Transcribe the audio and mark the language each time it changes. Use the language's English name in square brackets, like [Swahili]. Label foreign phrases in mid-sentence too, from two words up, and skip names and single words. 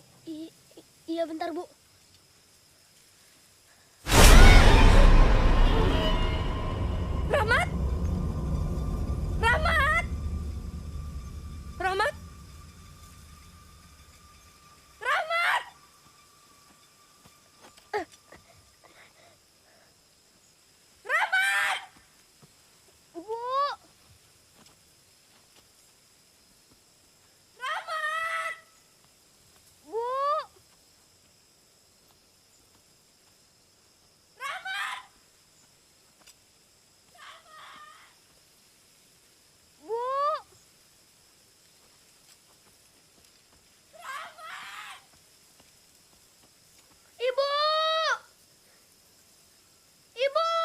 [Indonesian] Iya bentar, Bu. Rahmat! Rahmat! Rahmat! Rahmat! Rahmat! Bu! Rahmat! Bu! Rahmat! Bu! Ibu! Ibu!